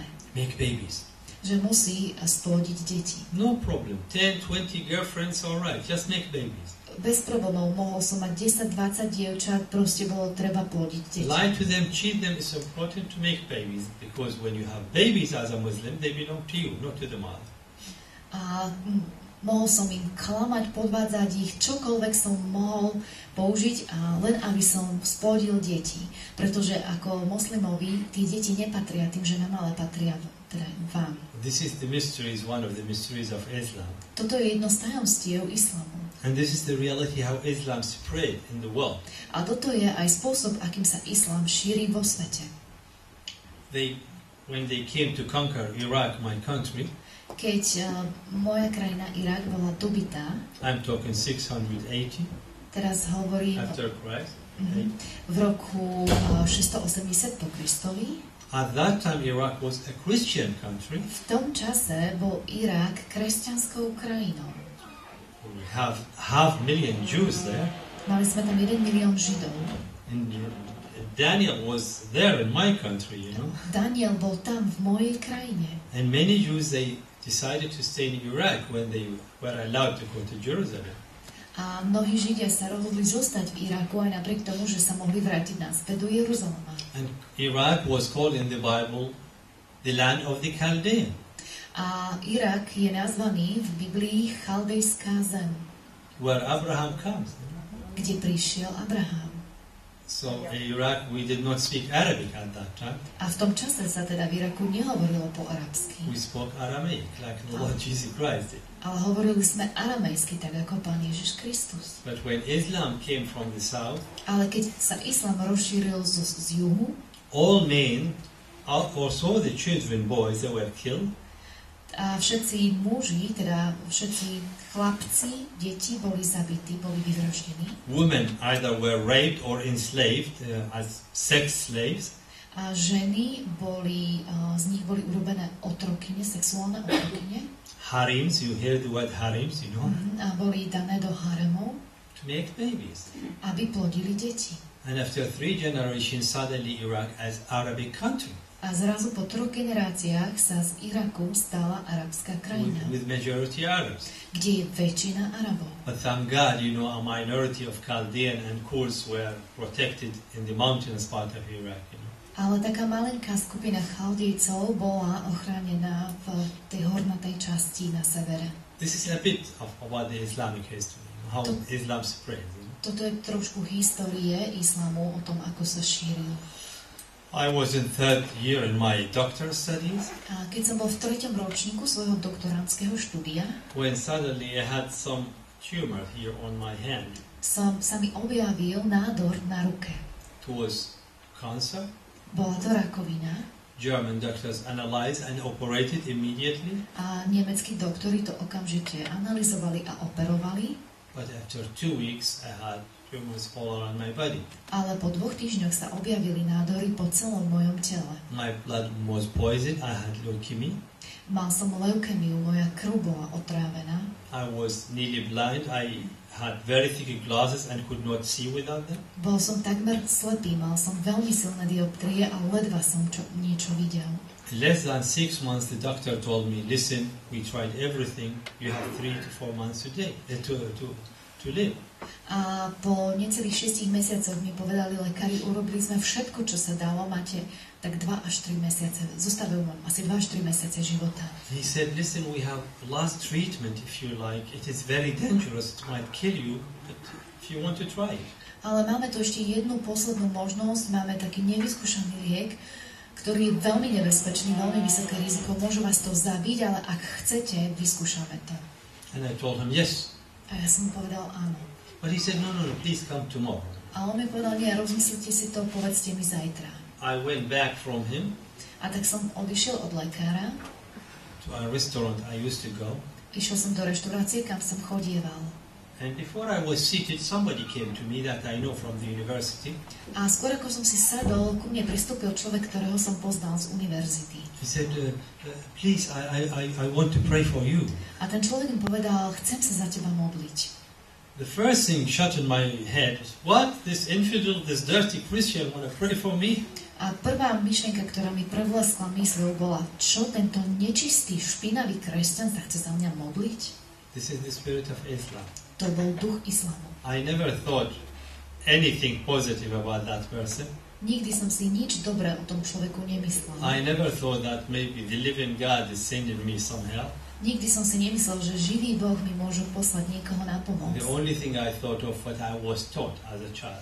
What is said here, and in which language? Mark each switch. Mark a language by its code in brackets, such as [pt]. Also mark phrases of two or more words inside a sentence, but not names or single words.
[en] Make babies. [sk] Že musí splodiť deti. [en] No problem. 10, 20 girlfriends, all right. Just make babies. [sk] bez problémov, mohol som mať 10-20 dievčat, proste bolo treba plodiť deti. [en] Lie to them, cheat them. It's important to make babies because when you have babies as a Muslim, they belong to you, not to the mother. [sk] A mohol som im klamať, podvádzať ich, čokoľvek som mohol použiť, a len aby som splodil deti. Pretože ako moslimovi tie deti nepatria tým ženám, ale patria teda vám. [en] This is the mysteries, one of the mysteries of Islam. [sk] Toto je jedno z tajomstiev islamu. [en] And this is the reality how Islam spread in the world. [sk] A toto je aj spôsob, akým sa islám šíri vo svete. [en] When they came to conquer Iraq, my country, [sk] Keď moja krajina Irak bola dobitá, [en] I'm talking 680 [sk] teraz hovorím [en] after Christ. [sk] v roku 680 po Kristovi. [en] At that time, Iraq was a Christian country. [sk] V tom čase bol Irak kresťanskou krajinou. [en] We have 500,000 Jews there. [sk] Mali sme tam 1 milión Židov. [en] And Daniel was there in my country, you know. [sk] Daniel bol tam v mojej krajine. [en] And many Jews, they decided to stay in Iraq when they were allowed to go to Jerusalem. [sk] A mnohí Židia sa rozhodli zostať v Iraku aj napriek tomu, že sa mohli vrátiť naspäť do Jeruzalema. [en] And Iraq was called in the Bible the land of the Chaldean. [sk] A Irak je nazvaný v Biblii Chaldejská zem, [en] Where Abraham comes. [sk] kde prišiel Abraham. [en] So in Iraq we did not speak Arabic at that time. [sk] A v tom čase sa teda v Iraku nehovorilo po arabsky, [en] We spoke Aramaic, like the Lord Jesus Christ did. [sk] ale hovorili sme aramejsky, tak ako Pán Ježiš Kristus. [en] But when Islam came from the south, [sk] Ale keď sa islám rozšíril z juhu, [en] all men, also the children, boys, they were killed. [sk] a všetci muži, teda všetci chlapci, deti boli zabití, boli vyvraždení. [en] Women either were raped or enslaved as sex slaves. [sk] A ženy boli, z nich boli urobené otrokyne, sexuálne otrokyne. [en] Harems, you hear the word harems, you know, [sk] A boli dané do haremov, [en] to make babies. [sk] aby plodili deti. [en] And after 3 generations, suddenly Iraq as Arabic country [sk] A zrazu po 3 generáciách sa z Iraku stala arabská krajina, [en] with majority Arabs. [sk] kde je väčšina Arabov. [en] But thank God, you know, a minority of Chaldean and Kurds were protected in the mountainous part of Iraq. You know. [sk] Ale taká malenká skupina Chaldejcov bola ochránená v tej hornatej časti na severe. [en] This is a bit of about the Islamic history, how Islam spread. You know. [sk] Toto je trošku histórie islamu o tom, ako sa šíril. [en] I was in 3rd year in my doctoral studies [sk] A keď som bol v 3. ročníku svojho doktorandského štúdia, [en] when suddenly I had some tumor here on my hand. [sk] sa mi objavil nádor na ruke. [en] It was cancer. [sk] Bola to rakovina [en] German doctors analyzed and operated immediately. [sk] a nemeckí doktori to okamžite analyzovali a operovali, [en] But after 2 weeks, I had tumors all around my body. [sk] ale po 2 týždňoch sa objavili nádory po celom mojom tele. [en] My blood was poisoned. I had leukemia. [sk] Mal som leukemiu, moja krv bola otrávená. [en] I was nearly blind. I had very thick glasses and could not see without them. [sk] Bol som takmer slepý, mal som veľmi silné dioptrie a ledva som niečo videl. [en] Less than 6 months, the doctor told me, "Listen, we tried everything. You have 3 to 4 months to live." [sk] A po necelých 6 mesiacoch mi povedali lekári, urobili sme všetko, čo sa dalo, máte tak 2 až 3 mesiace, zostávajú vám asi 2 až 3 mesiace života. [en] He said, "Listen, we have last treatment, if you like. It is very dangerous. It might kill you, but if you want to try it." [sk] Ale máme tu ešte jednu poslednú možnosť, máme taký nevyskúšaný liek, ktorý je veľmi nebezpečný, veľmi vysoké riziko, môže vás to zabiť, ale ak chcete, vyskúšame to. [en] And I told him, "Yes." [sk] A ja som mu povedal áno. [en] But he said, no, please come tomorrow. [sk] A on mi povedal, nie, rozmyslite si to, povedzte mi zajtra. [en] I went back from him [sk] A tak som odišiel od lekára, [en] to a restaurant I used to go. [sk] išiel som do reštaurácie, kam som chodieval. [en] And before I was seated, somebody came to me that I know from the university. [sk] A skôr ako som si sadol, ku mne pristúpil človek, ktorého som poznal z univerzity. [en] He said, please, I want to pray for you. [sk] A ten človek mi povedal, chcem sa za teba modliť. [en] The first thing shot in my head was, what? This infidel, this dirty Christian want to pray for me? [sk] A prvá myšlienka, ktorá mi prevleskla mysľou, bola, čo tento nečistý, špinavý kresťan sa chce za mňa modliť? [en] This is the spirit of Islam. [sk] To bol duch islamu. [en] I never thought anything positive about that person. [sk] Nikdy som si nič dobré o tom človeku nemyslel. [en] I never thought that maybe the living God is sending me some help. [sk] Nikdy som si nemyslel, že živý Boh mi môže poslať niekoho na pomoc. [en] The only thing I thought of what I was taught as a child.